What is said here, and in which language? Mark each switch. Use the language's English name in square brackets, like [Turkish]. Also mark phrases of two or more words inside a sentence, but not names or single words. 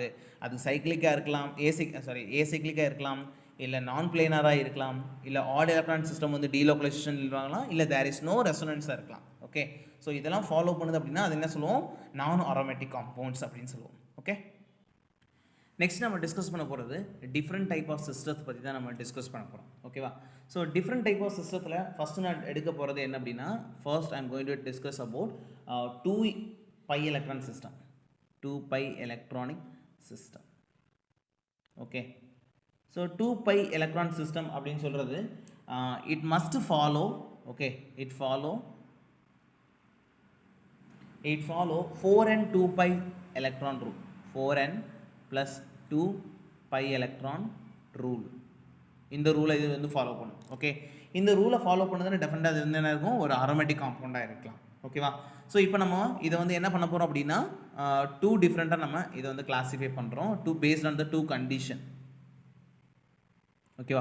[Tamil] அது சைக்ளிக்காக இருக்கலாம், ஏசைக்ளிக்காக இருக்கலாம், இல்லை நான் பிளேனராக இருக்கலாம், இல்லை [English] odd electron system [Tamil] வந்து டீலோக்கலைசேஷன் இருக்கலாம், இல்லை [English] there is no resonance [Tamil] இருக்கலாம். [English] okay, so [Tamil] இதெல்லாம் ஃபாலோ பண்ணுது அப்படின்னா அது என்ன சொல்லுவோம், நான் [English] aromatic compounds [Tamil] அப்படின்னு சொல்லுவோம். [English] okay, next [Tamil] நம்ம டிஸ்கஸ் பண்ண போகிறது [English] different type of system [Tamil] பற்றி தான் நம்ம டிஸ்கஸ் பண்ண போகிறோம். ஓகேவா? [English] so different type of system first [Tamil] நான் எடுக்க போகிறது என்ன அப்படின்னா, [English] first I am going to discuss about 2 pi electron system. 2 pi electronic system. okay, so 2 pi electron system [Tamil] அப்படின்னு சொல்கிறது [English] it must follow, okay, it follow 4 and 2 pi electron rule. 4n plus 2 pi electron rule. [Tamil] இந்த ரூலை இது வந்து ஃபாலோ பண்ணும். ஓகே, இந்த ரூலை ஃபாலோ பண்ணதுன்னு டெஃபினட்டாக அது வந்து என்ன இருக்கும், ஒரு [English] aromatic compound [Tamil] இருக்கலாம். ஓகேவா? ஸோ இப்போ நம்ம இதை வந்து என்ன பண்ண போகிறோம் அப்படின்னா, [English] two different [Tamil] நம்ம இதை வந்து கிளாஸிஃபை பண்ணுறோம். [English] two based on the two condition. okay?